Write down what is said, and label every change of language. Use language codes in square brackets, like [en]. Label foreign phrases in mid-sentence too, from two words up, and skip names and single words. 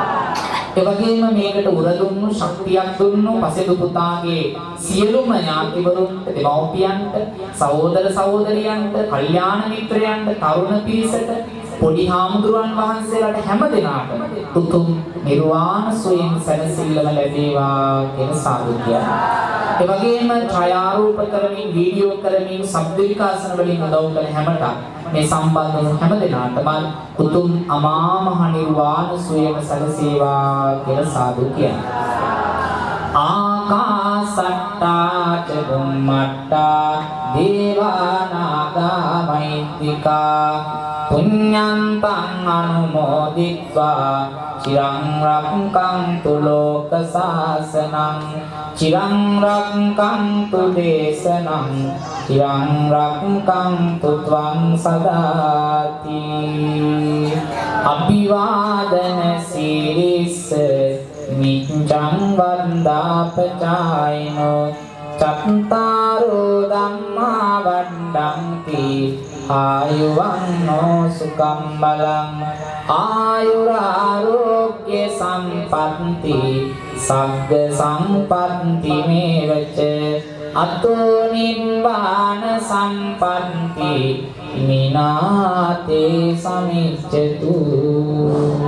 [si] ඒ වගේම මේකට උරදුන්නු ශක්තියක් දුන්නු පසෙදු පුතාගේ සියලුම ඥාතිවරුන්ට දෙමව්පියන්ට සහෝදර සහෝදරියන්ට කල්යාණ මිත්‍රයන්ට තරුණ පිරිසට පොඩි හාමුදුරුවන් වහන්සේලාට හැම දිනාටම උතුම් නිර්වාණ සුවයෙන් සැනසෙල්ලම ලැබේවා කියලා සාදු කියනවා. ඒ වගේම ඡායාරූප කරමින් වීඩියෝ කරමින් ශබ්ද විකාශන වලින් උදව් කළ හැමට මේ සම්බන්ධ වුණු හැම දිනාටම උතුම් අමා මහ නිර්වාණ සුවයම සැලසේවා කියලා සාදු කියනවා. [pi] ආකාසට්ටා ච බුම්මට්ටා දේවානාගා මෛත්‍තිකා පුඤ්ඤන්තං අනුමෝදිත්වා චිරං රක්ඛන්තු ලෝක සාසනං චිරං රක්ඛන්තු දේශනං චිරං රක්ඛන්තු ත්වං සදාති. අභිවාදන සීලිස්ස නිච්ඡං වන්දාපචායිනෝ චත්තාරෝ ධම්මා වණ්ඩන්ති ආයුවන්නෝ සුඛං බලං ආයුරාරෝග්‍ය සම්පත්ති සග්ග සම්පත්ති මේවච අතෝ නිබ්බාන සම්පත්ති මිනාතේ සමිච්ඡතු.